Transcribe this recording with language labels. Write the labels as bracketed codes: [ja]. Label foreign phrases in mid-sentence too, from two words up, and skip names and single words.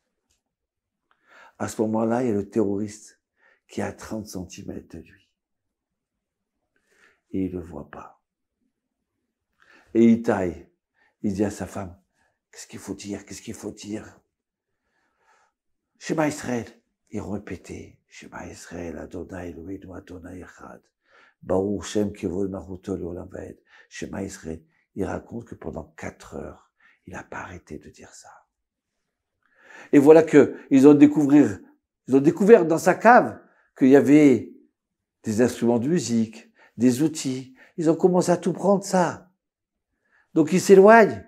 [fr] À ce moment-là, il y a le terroriste qui est à 30 cm de lui. Et il le voit pas. Et Itaï, il dit à sa femme, qu'est-ce qu'il faut dire? [he] שמע ישראל. [fr] Il répétait, [he] שמע ישראל, ה' אלהינו ה' אחד. ברוך שם כבוד מלכותו לעולם ועד. שמע ישראל. [fr] Il raconte que pendant 4 heures, il n'a pas arrêté de dire ça. Et voilà que ils ont découvert dans sa cave qu'il y avait des instruments de musique, des outils. Ils ont commencé à tout prendre ça. Donc il s'éloigne.